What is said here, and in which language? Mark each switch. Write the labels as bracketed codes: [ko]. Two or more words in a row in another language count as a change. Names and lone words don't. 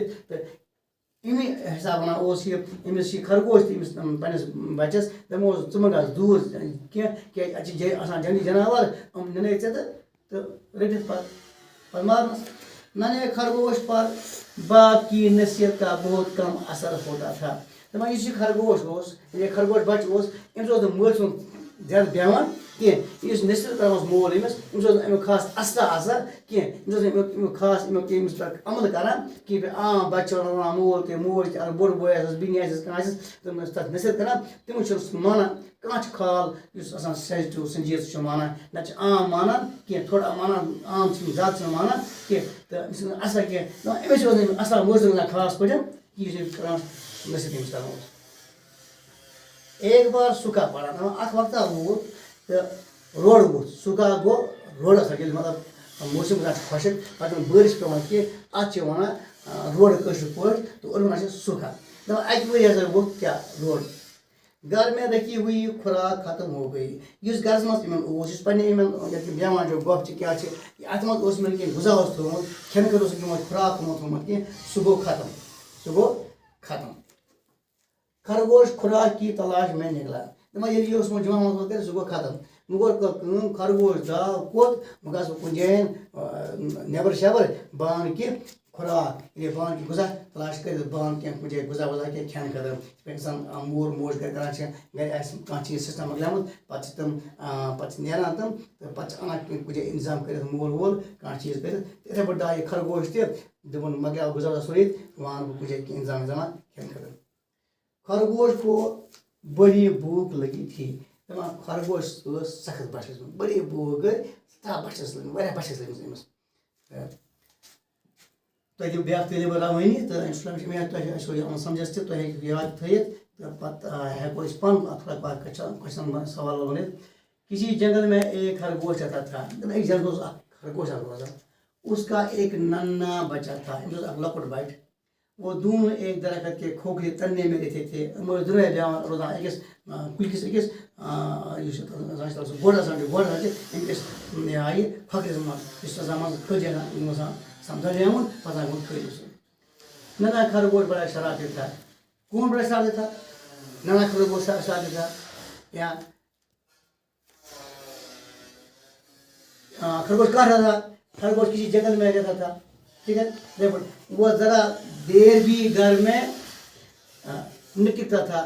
[ks] تہٕ اَمی حِساب وَنان اوس یہِ أمِس چھِ خرگوش تہِ أمِس پنٛنِس بَچَس دَپان اوس ژٕ مہٕ گژھ دوٗر کینٛہہ کیٛازِ اَتہِ چھِ آسان جنگلی جاناوار یِم نِنَے ژےٚ تہٕ رٔٹِتھ پَتہٕ مارنَس. [ur] نَنے خرگوش پر باپ کی نصیحت کا بہت کم اثر ہوتا تھا. [ks] دَپان یُس یہِ خرگوش اوس یعنی خرگوش بَچہٕ اوس أمِس اوس نہٕ مٲلۍ سُنٛد زیادٕ بیٚہوان کینٛہہ. یُس نصیحت کران اوس مول أمِس اوس نہٕ اَمیُک خاص اثرا آسان کینٛہہ. أمِس اوس نہٕ اَمیُک خاص أمِس پٮ۪ٹھ عمل کران کینٛہہ. بَچہِ چھِ وَنان مول تہِ موج تہِ اگر بوٚڑ بوے آسٮ۪س بیٚنہِ آسٮ۪س کانٛہہ آسٮ۪س تِم ٲسۍ تَتھ نصیحت کران تِمو چھِنہٕ سُہ مانان. کانٛہہ چھُ خال یُس آسان سٮ۪نزِٹِو سنجیٖد سُہ چھُ مانان نَتہٕ چھِ عام مانان کینٛہہ تھوڑا مانان عام چھِنہٕ زیادٕ چھِنہٕ مانان کینٛہہ تہٕ أمِس چھِنہٕ اثر کینٛہہ. أمِس اوس نہٕ اثر موجوٗد گژھان خاص پٲٹھۍ یہِ چھِ کران نصیحت أمِس کران اوس. [ur] ایک بار سُکا پڑا [ks] دَپان اکھ وقتہ ووت تہٕ روڈ ووت سُکا گوٚو روڈَس ییٚلہِ مطلب موسم گژھان چھُ خۄشک پَتہٕ چھُنہٕ بٲرِش پیٚوان کینٛہہ اَتھ چھِ وَنان روڈ کٲشِر پٲٹھۍ تہٕ اُردو وَنان چھِ سُکا. دَپان اَکہِ ؤری ہسا ووت کیٛاہ روڈ [ur] گھر میں رکھی ہوئی خوراک ختم ہو گئی. [ks] یُس گرَس منٛز یِمن اوس یُس پنٛنہِ یِمن ییٚتہِ بیٚہوان چھِ گۄپھ چھِ کیٛاہ چھِ اَتھ منٛز اوس یِمن کینٛہہ غذا اوس تھوٚومُت کھٮ۪نہٕ خٲطرٕ اوسُکھ یِمن خوراک تھوٚمُت کینٛہہ سُہ گوٚو ختم سُہ گوٚو ختم. [ur] خرگوش خوراک کی تلاش میں نکلا. [ks] دَپان ییٚلہِ یہِ اوس وۄنۍ جمع ومع کٔرِتھ سُہ گوٚو ختم. وۄنۍ کوٚر کٲم خرگوش درٛاو کوٚت وۄنۍ گژھٕ بہٕ کُنہِ جایَن نٮ۪بر شٮ۪بر بہٕ اَنہٕ کینٛہہ خوراک ییٚلہِ بہٕ اَنہٕ غذا تلاش کٔرِتھ بہٕ اَنہٕ کینٛہہ کُنہِ جایہِ غذا وذا کینٛہہ کھٮ۪نہٕ خٲطرٕ. یِتھ پٲٹھۍ اِنسان مول موج گرِ کران چھِ گرِ آسہِ کانٛہہ چیٖز سِسٹم مۄکلیومُت پَتہٕ چھِ تِم پَتہٕ چھِ نیران تِم تہٕ پَتہٕ چھِ اَنان کُنہِ جایہِ اِنتظام کٔرِتھ مول وول کانٛہہ چیٖز کٔرِتھ یِتھٕے پٲٹھۍ درٛاو یہِ خرگوش تہِ دوٚپُن مۄکلیو غذا وذا سورُے وۄنۍ اَنہٕ بہٕ کُنہِ جایہِ کینٛہہ اِنتظام وِنظامہ کھٮ۪نہٕ خٲطرٕ. [ur] خرگوش کو بڑی بھوک لگی تھی. [ks] دَپان خرگوش ٲس سخت بَچھَس منٛز [ur] بڑی بھوک [ks] گٔے سٮ۪ٹھاہ بَچھَس لٔجمٕژ واریاہ بَچھَس لٔجمٕژ أمِس. تۄہہِ دِمہٕ بیٛاکھ تعلیٖم روٲنی تہٕ [ar] اِنشاء اللہ [ks] چھِ مےٚ تۄہہِ آسیو یہِ آمُت سَمجھَس تہِ تُہۍ ہیٚکِو یاد تھٲیِتھ تہٕ پَتہٕ ہٮ۪کو أسۍ پَنُن تھوڑا کوسچن سوال ؤنِتھ. [ur] کسی جنگل میں ایک خرگوش رہتا تھا. [ks] دَپان أکِس جنگلَس اوس اکھ خرگوش اکھ روزان. [ur] اس کا ایک ننا بچہ تھا. [ks] أمِس اوس اکھ لۄکُٹ بَچہِ. [ur] وہ دونوں ایک درخت کے کھوکھلے تننے میں رہتے تھے. [ks] یِم ٲسۍ دۄنوَے بیٚہوان روزان أکِس کُلکِس أکِس یُس گۄڈ آسان چھُ گۄڈ آسان چھِ أمِس یہِ آیہِ پھۄکھرِس منٛز یُس آسان منٛزٕ کھٔج آسان یِم آسان سَمجھاوُن پَتہٕ آسان کھٔج سُہ. [ur] ننا خرگوش بڑا شرارتی تھا. کون بڑا شرارتی تھا؟ ننا خرگوش شرارتی تھا یا خرگوش کہاں رہتا تھا؟ خرگوش کسی جنگل میں رہتا تھا. ٹھیک ہے دیکھو وہ ذرا دیر بھی گھر میں نہ ٹکتا تھا.